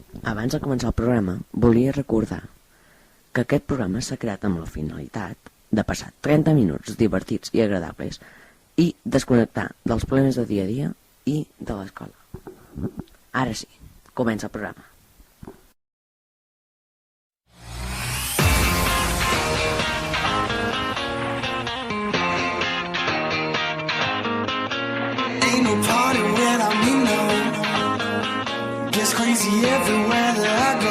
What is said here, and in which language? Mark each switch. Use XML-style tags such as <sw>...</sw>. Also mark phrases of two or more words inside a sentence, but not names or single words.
<ca>Abans de començar el programa, volia recordar que aquest programa s'ha creat amb la finalitat de passar 30 minuts divertits i agradables i desconnectar dels problemes de dia a dia i de l'escola. Ara sí, comença el programa.</ca> <en>Ain't no party without me, no. Gets crazy everywhere that I go.</en>